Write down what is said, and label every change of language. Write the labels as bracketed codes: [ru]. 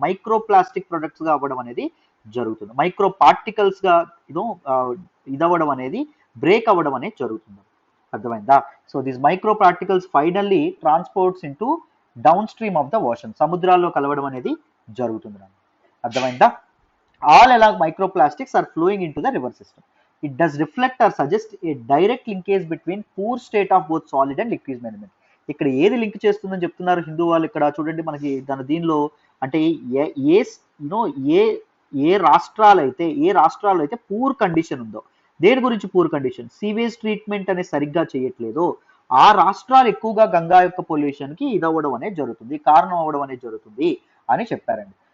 [te] Micro plastic ప్రొడక్ట్స్గా అవ్వడం అనేది జరుగుతుంది. మైక్రో పార్టికల్స్గా ఇదవ్వడం అనేది, బ్రేక్ అవ్వడం అనేది జరుగుతుంది. అర్థమైందా? [en] so these micro particles finally transports into down stream of the ocean, [te] సముద్రాల్లో కలవడం అనేది జరుగుతుంది. అర్థమైందా? [en] All along microplastics are flowing into the river system. It does reflect or suggest a direct linkage between poor state of both solid and liquid management. [te] ఇక్కడ ఏది link చేస్తుందని చెప్తున్నారు హిందూ వాళ్ళు ఇక్కడ చూడండి మనకి దీనిలో అంటే ఏ ఏ యూనో ఏ ఏ రాష్ట్రాలు అయితే పూర్ కండిషన్ ఉందో, దేని గురించి పూర్ కండిషన్, సీవేజ్ ట్రీట్మెంట్ అనేది సరిగ్గా చేయట్లేదో ఆ రాష్ట్రాలు ఎక్కువగా గంగా యొక్క పొల్యూషన్ కి ఇదవ్వడం అనేది జరుగుతుంది, కారణం అవ్వడం అనేది జరుగుతుంది అని చెప్పారండి.